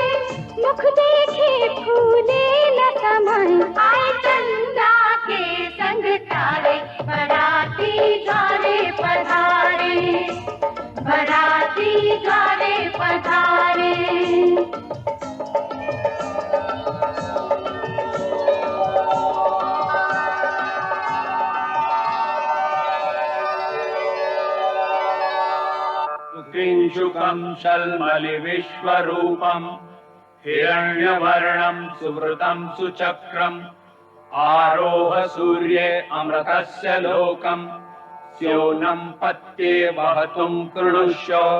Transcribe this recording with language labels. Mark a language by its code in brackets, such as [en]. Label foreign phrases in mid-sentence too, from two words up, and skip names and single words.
[hi] मुख देखे फूले न समाए, आए चंदा के संग तारे, बराती द्वारे पधारे, बराती द्वारे पधारे। [sa] किंशुकं शल्मलिविश्वरूपं हिरण्यवर्णं सुवृतं सुचक्रम् आरोह सूर्ये अमृतस्य लोकं स्योनं पत्ये वहतुं कृणुष्य